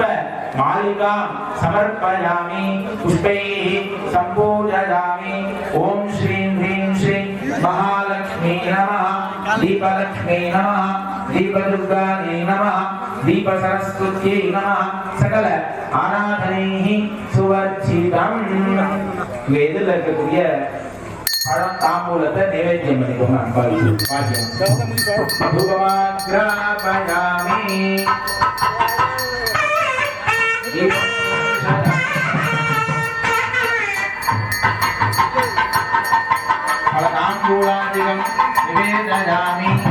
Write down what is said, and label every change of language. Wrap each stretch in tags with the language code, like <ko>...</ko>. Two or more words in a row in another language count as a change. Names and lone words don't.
<sa>मालिका समर्पयामि पुष्पैः सम्पूजयामि ओम श्रीं ह्रीं श्रीं महालक्ष्मी नमः दीपलक्ष्मी नमः दीपदुर्गायै नमः दीपसरस्वत्यै नमः सकल आराधनैः सुवर्जितम्</sa> <ta>வேதில் இருக்கக்கூடிய பழம் தாம்பூலத்தை நைவேத்தியம் பண்ணிக்கோங்க அம்பாளுக்கு பாக்கியம்</ta> <sa>தூபமாக்ராபயாமி फलताम्बूलादिकं निवेदयामि</sa>